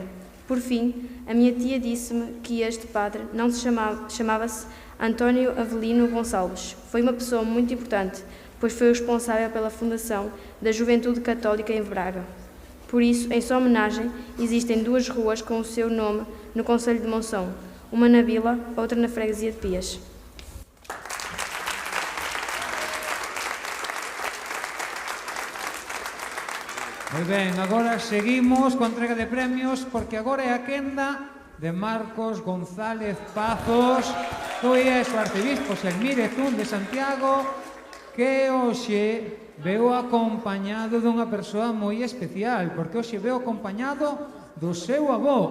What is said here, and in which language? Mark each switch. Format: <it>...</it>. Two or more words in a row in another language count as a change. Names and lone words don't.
<pt>Por fim, a minha tia disse-me que este padre não se chamava-se António Avelino Gonçalves. Foi uma pessoa muito importante, pois foi o responsável pela fundação da Juventude Católica em Braga. Por isso, em sua homenagem, existem 2 ruas com o seu nome no concello de Monção, uma na Vila, outra na freguesia de Pias.</pt> <gl>Moi ben, agora seguimos coa entrega de premios, porque agora é a quenda de Marcos González Pazos, que é o arcebispo Selmírez de Santiago, que hoxe veo acompañado dunha persoa moi especial, porque hoxe veo acompañado do seu avó.</gl>